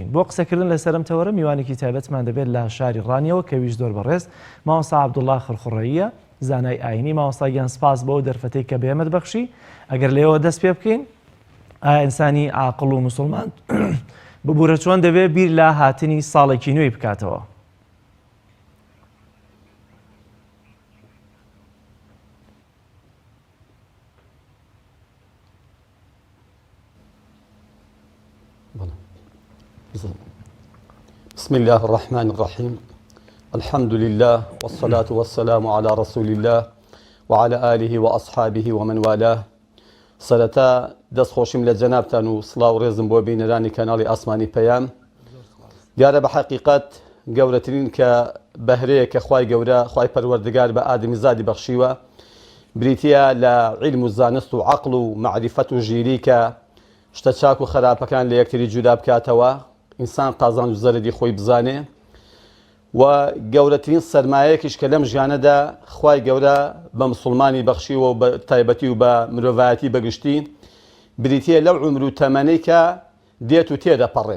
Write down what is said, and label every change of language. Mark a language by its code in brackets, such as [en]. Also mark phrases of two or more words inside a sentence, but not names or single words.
[ckb] بۆ قسەکردن لەسەرم تەوەرە میوانێکی تایبەتمان دەبێت لە شاری ڕانیەوە کە ویش زۆر بەڕێز مامۆستا عەبدوڵڵا خڕخوڕەییە زانای ئاینی. مامۆستا گیان سپاس بۆ دەرفەتەی کە بێمەت بەخشی. ئەگەر لێەوە دەست پێ بکەین ئایا ئینسانی عاقڵ و موسڵمان ببوورە چۆن دەبێت بیر لە هاتنی ساڵێکی نوێی بکاتەوە. [ar] بسم الله الرحمن الرحيم الحمد لله والصلاة والسلام على رسول الله وعلى آله وأصحابه ومن والاه [ckb] سەرەتا دەست خۆشیم لە جەنابتان و سڵاو و ڕێزم بۆ بینەرانی کەناڵی ئاسمانی پەیام. دیارە بە حەقیقەت گەورەترین کە بەهرەیە کە خوای گەورە خوای پەروەردگار بە ئادەمی زادی بەخشیوە بریتە لە عیلم و زانست و عەقڵ و مەعریفەت و ژیری کە شتە چاک و خراپەکان لە یەکتری جودا بکاتەوە ئینسان قازان و زەرەری خۆی بزانێ و گەورەترین سەرمایەکیش کە لەم ژیانەدا خوای گەورە بە مسڵمانی بەخشیوە و بە تایبەتی و بە مرۆڤایەتی بەگشتی بریتە لەو عمر و تەمەنەی کە دێت و تێدەپەڕێن.